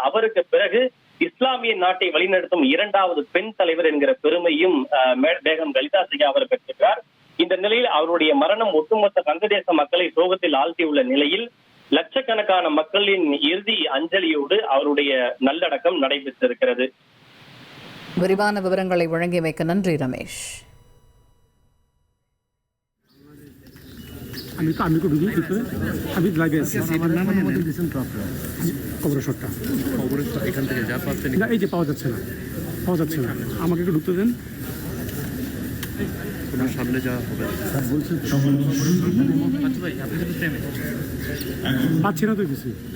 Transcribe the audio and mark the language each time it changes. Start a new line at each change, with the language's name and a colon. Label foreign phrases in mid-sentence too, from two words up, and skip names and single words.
Tamil: அவருக்கு பிறகு இஸ்லாமிய நாட்டை வழிநடத்தும் 2வது பெண் தலைவர் என்கிற பெருமையும் பேகம் கலிதா ஜியா அவர் பெற்றிருக்கிறார். இந்த நிலையில் அவருடைய மரணம் ஒட்டுமொத்த வங்கதேச மக்களை சோகத்தில் ஆழ்த்தியுள்ள நிலையில் லட்சக்கணக்கான மக்களின் இறுதி அஞ்சலியோடு அவருடைய நல்லடக்கம் நடைபெற்றிருக்கிறது. விரிவான விவரங்களை வழங்கியமைக்க நன்றி ரமேஷ்.
Bangla: আমাকে একটু ঢুকতে দেন। সামনে যাওয়া হবে পাচ্ছি না তো কিছু।